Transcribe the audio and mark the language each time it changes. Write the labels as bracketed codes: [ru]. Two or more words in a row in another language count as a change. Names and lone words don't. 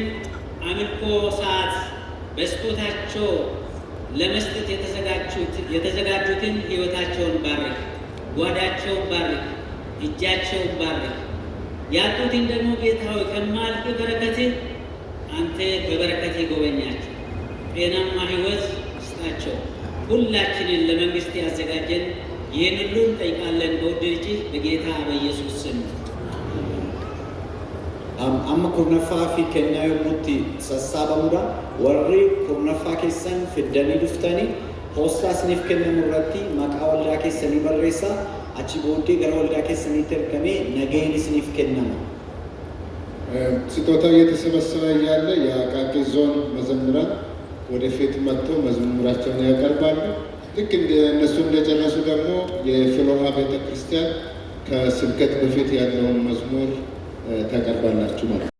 [am] አምልኮ ሰዓት በስጦታቸው ለመስጠት የተዘጋጁትን ሕይወታቸውን ባርክ፣ ጓዳቸውን ባርክ፣ እጃቸውን ባርክ። ያጡትን ደግሞ ጌታ ሆይ ከማልክ በረከትህ አንተ በበረከትህ ጎበኛቸው፣ ጤናማ ሕይወት ስጣቸው። ሁላችንን ለመንግስት ያዘጋጀን ይህን ሁሉ እንጠይቃለን በውድ ልጅህ በጌታ በኢየሱስ ስም። [om] Amma kurnaffaa fi kennaa yommuutti sassaabamuudha. Warri kurnaffaa keessan fiddanii dhuftanii poostaa isiniif kennamu irratti maqaa waldaa keessanii barreessaa. Achi booddee gara waldaa keessaniitti ergamee nagayeen isiniif kennama. [am] ስጦታው እየተሰበሰበ እያለ የአቃቂ ዞን መዘምራን ወደፊት መጥተው መዝሙራቸውን ያቀርባሉ። ልክ እነሱ እንደጨረሱ ደግሞ የፍሎሃ ቤተክርስቲያን ከስብከት በፊት ያለውን መዝሙር ታቀርባላችሁ ማለት ነው።